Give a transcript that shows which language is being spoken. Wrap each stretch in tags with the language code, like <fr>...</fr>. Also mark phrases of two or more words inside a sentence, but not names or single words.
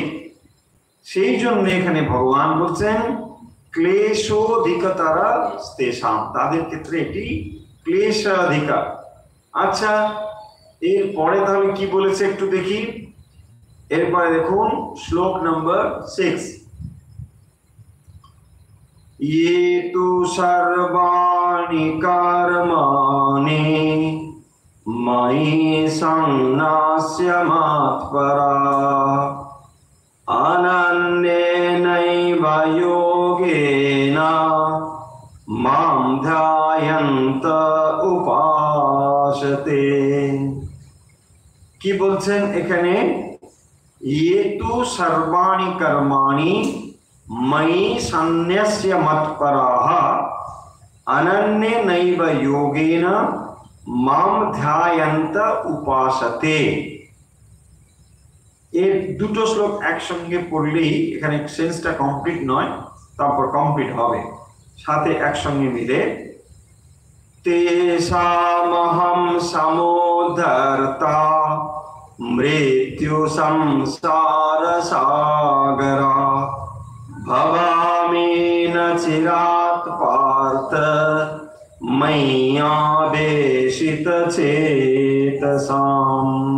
<bn>সেই জন্য এখানে ভগবান বলছেন</bn> <sa>ক্লেশোধিকতারা তেষাম,</sa> <bn>তাদের ক্ষেত্রে এটি ক্লেশাধিকার। আচ্ছা, এরপরে তাহলে কি বলেছে একটু দেখি। এরপরে দেখুন শ্লোক নম্বর 6,</bn> <sa>ये तु सर्वाणि कर्माणि मयि संन्यास्य मत्परा अनन्येनैव योगेन मां ध्यायन्त उपासते।</sa> <bn>কি বলছেন এখানে,</bn> <sa>ये तु सर्वाणि कर्माणि मयि संन्यस्य मत्पराः अनन्येनैव योगेन मां ध्यायन्त उपासते।</sa> <bn>এই দুটো শ্লোক একসঙ্গে পড়লেই এখানে সেন্সটা কমপ্লিট নয়, তারপর কমপ্লিট হবে, সাথে একসঙ্গে মিলে</bn> <sa>তেষামহং সমুদ্ধর্তা মৃত্যু সংসার সাগরা ভবামি ন চিরাৎ পার্থ ময়্যাবেশিত চেতসাম।</sa>